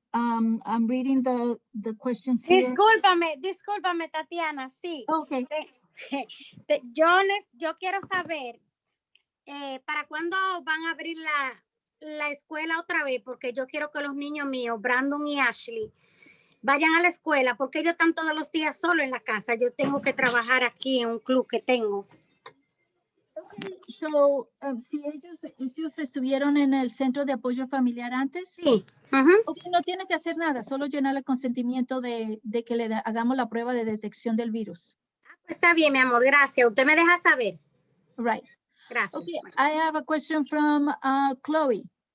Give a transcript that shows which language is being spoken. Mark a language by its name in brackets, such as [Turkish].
[English] I'm reading the questions here. [Spanish] Discúlpame, Tatiana, sí. [English] Okay. [Spanish] Yo quiero saber para cuándo van a abrir la escuela otra vez, porque yo quiero que los niños míos, Brandon y Ashley, vayan a la escuela, porque ellos están todos los días solos en la casa. Yo tengo que trabajar aquí en un club que tengo. Okay, so, si ellos estuvieron en el centro de apoyo familiar antes, sí. Okay, no tiene que hacer nada, solo llenar el consentimiento de que le hagamos la prueba de detección del virus. Está bien, mi amor, gracias. Usted me deja saber. [English] Right. [Spanish] Gracias. [English] Okay, I have a question from Chloe.